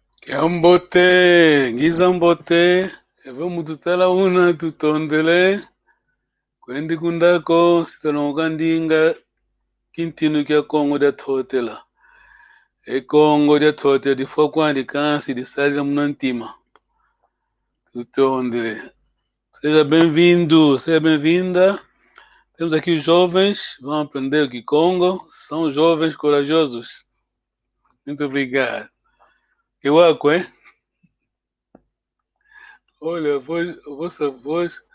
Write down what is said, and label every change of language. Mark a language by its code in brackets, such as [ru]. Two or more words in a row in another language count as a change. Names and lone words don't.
[kg] Yambote, ngizambote, eve mututala una tutondele, kwendi kundako, sitanokandinga, kintinu kya Kongo dia totela. E Kongo dia totela, di fokwandi kansi, di salira munantima. Tutondele. [pt] Seja bem-vindo, seja bem-vinda. Temos aqui os jovens, vão aprender aqui Congo, são jovens corajosos. Muito obrigado. Eu aco, hein? Olha, a vossa voz.